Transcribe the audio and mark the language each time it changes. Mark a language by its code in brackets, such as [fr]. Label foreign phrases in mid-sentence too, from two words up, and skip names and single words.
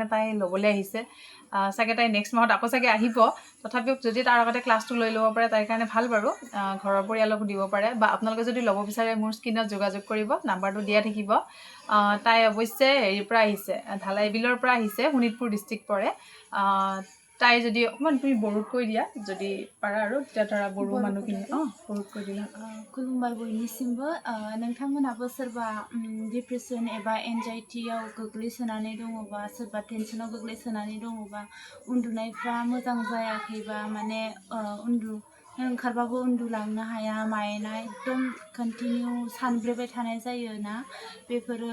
[as] তাই ল'বলৈ আহিছে চাগে তাই নেক্সট মাহত আকৌ চাগে আহিব তথাপিও যদি তাৰ আগতে ক্লাছটো লৈ ল'ব পাৰে তাইৰ কাৰণে ভাল বাৰু ঘৰৰ পৰিয়ালকো দিব পাৰে বা আপোনালোকে যদি ল'ব বিচাৰে মোৰ স্ক্ৰীনত যোগাযোগ কৰিব নাম্বাৰটো দিয়া থাকিব তাই অৱশ্যে হেৰিৰ পৰা আহিছে ঢালাই বিলৰ পৰা আহিছে শোণিতপুৰ ডিষ্ট্ৰিক্ট পৰে তাই যদি অকমান তুমি বৰুত কৈ দিয়া যদি পাৰা আৰু তেতিয়া ধৰা বড়ো মানুহখিনি বৰুত কৈ দিলা [brx] खुलुमबाय बयनिसिमबो नोंथांमोनाबो सोरबा डिप्रेसन एबा एंजाइटियाव गोग्लैसोनानै दङबा सोरबा टेनसनाव गोग्लैसोनानै दङबा उन्दुनायफ्रा मोजां जायाखैबा माने ओंखारबाबो उन्दुलांनो हाया मायना एकदम कन्टिन्यू सानब्रेबाय थानाय जायोना बेफोरो